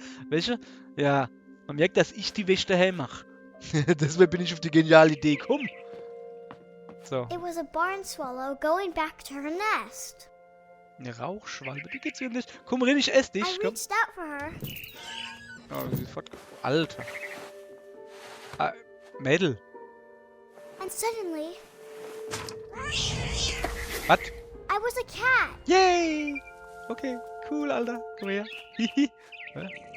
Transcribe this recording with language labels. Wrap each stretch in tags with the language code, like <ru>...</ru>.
<de>Weißt du? Ja, man merkt, dass ich die Wäsche daheim mache. Deswegen bin ich auf die geniale Idee gekommen. So.</de> <en>It was a barn swallow going back to her nest.</en> <de>Eine Rauchschwalbe, die geht's hier nicht. Komm rein, ich ess dich.</de> <en>I</en> <de>Komm.</de> <en>reached out for her.</en> <de>Oh, sie ist fort. Alter. Ah, Mädel.</de> <en>And suddenly,</en> <de>Was?</de> <en>I was a cat.</en> <de>Yay! Okay, cool, Alter. Komm her. Hihi. Hä?</de>